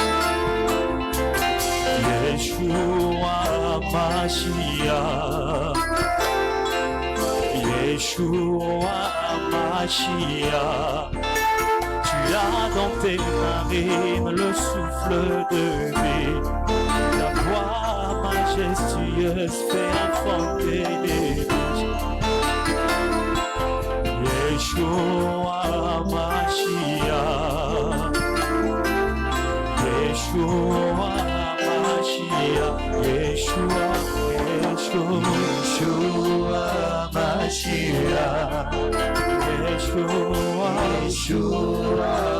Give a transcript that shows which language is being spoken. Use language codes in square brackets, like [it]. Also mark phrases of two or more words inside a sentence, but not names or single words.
[he] ישוע משיח, ישוע משיח. [fr] Tu as dans tes narines le souffle de vie, la voix majestueuse fait enfanter les vies. [he] ישוע משיח, ישוע משיח, ישוע, ישוע משיח, ישוע, ישוע